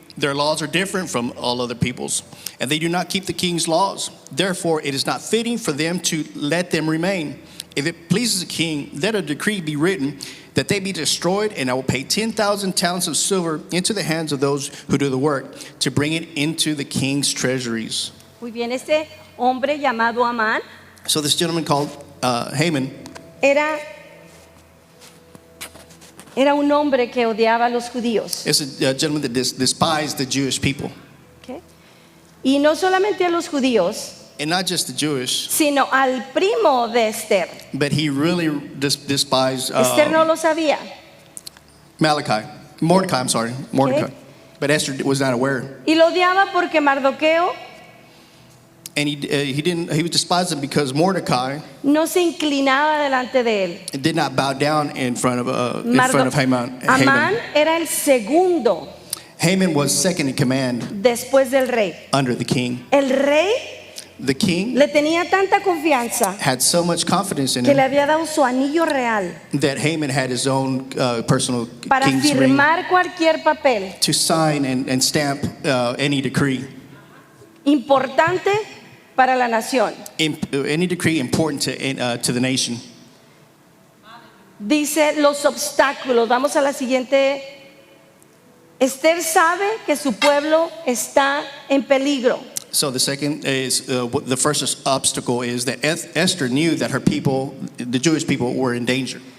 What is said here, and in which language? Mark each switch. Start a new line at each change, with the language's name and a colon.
English: Their laws are different from all other peoples, and they do not keep the king's laws. Therefore, it is not fitting for them to let them remain. If it pleases the king, let a decree be written that they be destroyed, and I will pay 10,000 talents of silver into the hands of those who do the work, to bring it into the king's treasuries.
Spanish: Muy bien, este hombre llamado Amán
English: So this gentleman called Haman
Spanish: era un hombre que odiaba a los judíos.
English: is a gentleman that despised the Jewish people. Okay?
Spanish: Y no solamente a los judíos,
English: And not just the Jewish,
Spanish: sino al primo de Esther.
English: but he really despised
Spanish: Esther no lo sabía.
English: Mordecai, I'm sorry, Mordecai. Okay. But Esther was not aware.
Spanish: Y lo odiaba porque Mardoqueo
English: And he was despised him because Mordecai
Spanish: no se inclinaba delante de él.
English: did not bow down in front of Haman.
Spanish: Amán era el segundo
English: Haman was second in command
Spanish: después del rey.
English: under the king.
Spanish: El rey
English: The king
Spanish: le tenía tanta confianza
English: had so much confidence in
Spanish: que le
English: him
Spanish: había dado su anillo real
English: that Haman had his own personal
Spanish: para
English: king's ring
Spanish: firmar cualquier papel
English: to sign and stamp any decree.
Spanish: importante para la nación.
English: Any decree important to the nation.
Spanish: Dice los obstáculos. Vamos a la siguiente. Esther sabe que su pueblo está en peligro.
English: So the second is the first obstacle is that Esther knew that her people, the Jewish people, were in danger.